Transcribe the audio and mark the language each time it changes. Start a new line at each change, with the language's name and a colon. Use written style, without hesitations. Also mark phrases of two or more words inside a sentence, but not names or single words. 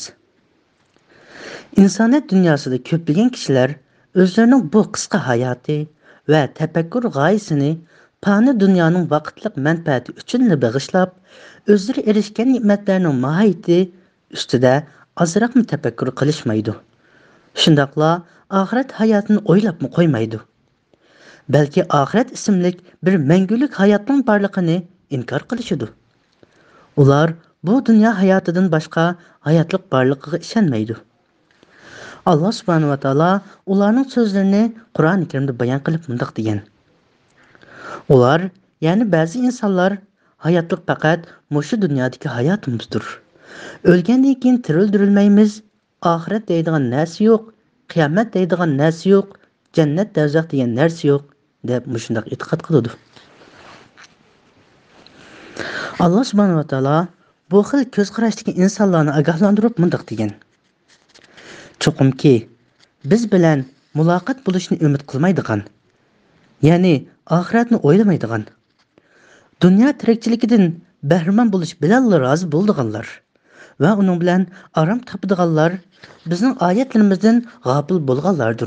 Uzbek: İnsaniyat dünyasida ko'plagan kishilar o'zlarining bu qisqa hayoti va tafakkur g'oyasini fani dunyoning vaqtliq manfaati uchun bag'ishlab, o'zlari erishgan ne'matlarning mohiyati ustida ozroqmi tafakkur qilishmaydi. Shundaqla oxirat hayotini o'ylabmi qo'ymaydi. Balki oxirat ismli bir mangulik hayotning borligini inkor qilishadi. Ular bu dunyo hayotidan boshqa hayotlik borligiga ishonmaydi.
Arabic: الله سبحانه و تعالى
Uzbek: ularning so'zlarini Qur'oni Karimda bayon qilib mundaq degan. Ular, ya'ni ba'zi insonlar hayotlik faqat mushu dunyodagi hayotimizdir. O'lgandan keyin tirildirilmaymiz, oxirat deydigan narsa yo'q, qiyomat deydigan narsa yo'q, jannat do'zax degan narsa yo'q deb mushundaq e'tiqod qiladi.
Arabic: الله سبحانه و تعالى
Uzbek: bu xil ko'z qarashdagi insonlarni ogohlantirib mundaq degan. Chuqumki, biz bilan muloqot bo'lishni umid qilmaydigan, ya'ni oxiratni o'ylamaydigan, dunyo tirikchiligidan bahramand bo'lish bilan rozi bo'ldiganlar va uning bilan arom topadiganlar bizning oyatlarimizdan g'ofil bo'lganlardir.